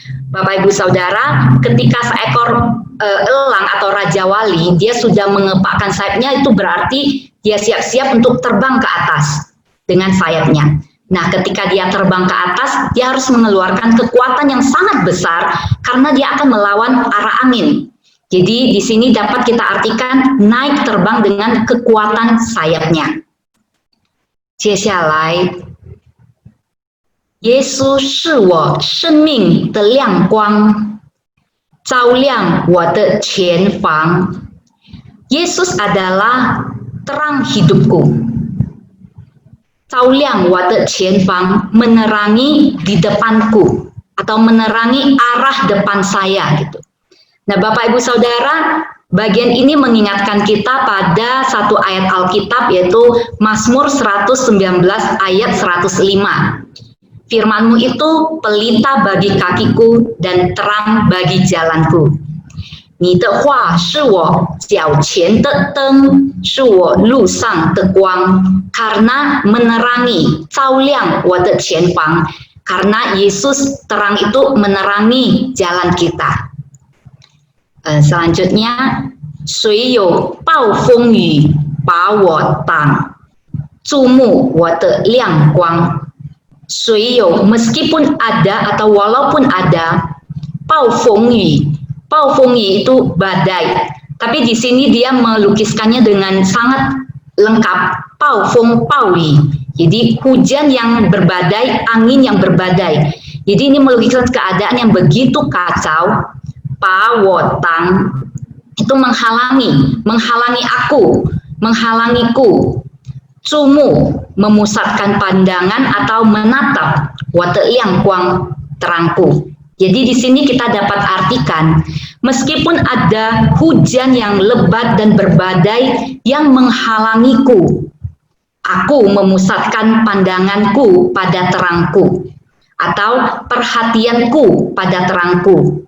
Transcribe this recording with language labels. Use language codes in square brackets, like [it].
[id] Bapak Ibu Saudara, ketika seekor elang atau Raja Wali, dia sudah mengepakkan sayapnya, itu berarti dia siap-siap untuk terbang ke atas dengan sayapnya. Nah, ketika dia terbang ke atas, dia harus mengeluarkan kekuatan yang sangat besar karena dia akan melawan arah angin. Jadi di sini dapat kita artikan naik terbang dengan kekuatan sayapnya. [zh] 接下来，耶稣是我生命的亮光，照亮我的前方。 [id] Yesus adalah terang hidupku. [zh] 照亮我的前方, [id] menerangi di depanku atau menerangi arah depan saya gitu. Nah, Bapak Ibu Saudara, bagian ini mengingatkan kita pada satu ayat Alkitab yaitu Mazmur 119 ayat 105. Firman-Mu itu pelita bagi kakiku dan terang bagi jalanku. [zh] 你的话是我脚前的灯，是我路上的光。 [id] Karena menerangi, [zh] 照亮我的前方. [id] Karena Yesus terang itu menerangi jalan kita. Selanjutnya, [zh] 谁有暴风雨把我挡，注目我的亮光。谁有 [id] meskipun ada atau walaupun ada [zh] 暴风雨. 暴风雨 [id] itu badai, tapi di sini dia melukiskannya dengan sangat lengkap. [zh] 暴风暴雨, [id] jadi hujan yang berbadai, angin yang berbadai. Jadi ini melukiskan keadaan yang begitu kacau. [zh] 把我挡 [id] itu menghalangi aku, menghalangiku. [zh] 注目 [id] memusatkan pandangan atau menatap. [zh] 我的亮光 [id] terangku. Jadi di sini kita dapat artikan, meskipun ada hujan yang lebat dan berbadai yang menghalangiku, aku memusatkan pandanganku pada terangku, atau perhatianku pada terangku.